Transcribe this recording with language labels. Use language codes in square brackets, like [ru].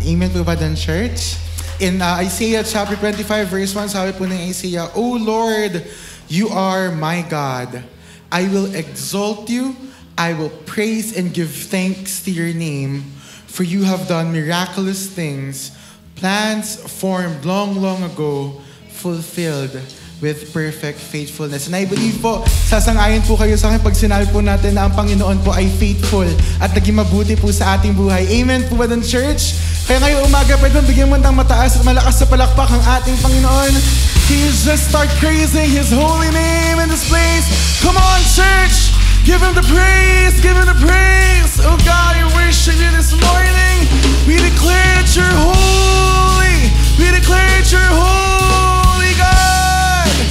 [tl] Amen po ba dun, [en] church? In Isaiah chapter 25 verse 1, [tl] sabi po ng Isaiah, [en] O Lord, you are my God. I will exalt you. I will praise and give thanks to your name, for you have done miraculous things, plans formed long, long ago, fulfilled with perfect faithfulness. And I believe [tl] po, sasang-ayon po kayo sa akin pag sinabi po natin na ang Panginoon po ay faithful at naging mabuti po sa ating buhay. Amen po ba dun, church? Kaya ngayong umaga, pwede bigyan mo ng mataas at malakas sa palakpak ang ating Panginoon. [en] Please just start praising His holy name in this place. Come on, church! Give Him the praise! Give Him the praise! Oh God, we worship You this morning. We declare that You're holy. We declare that You're holy, God.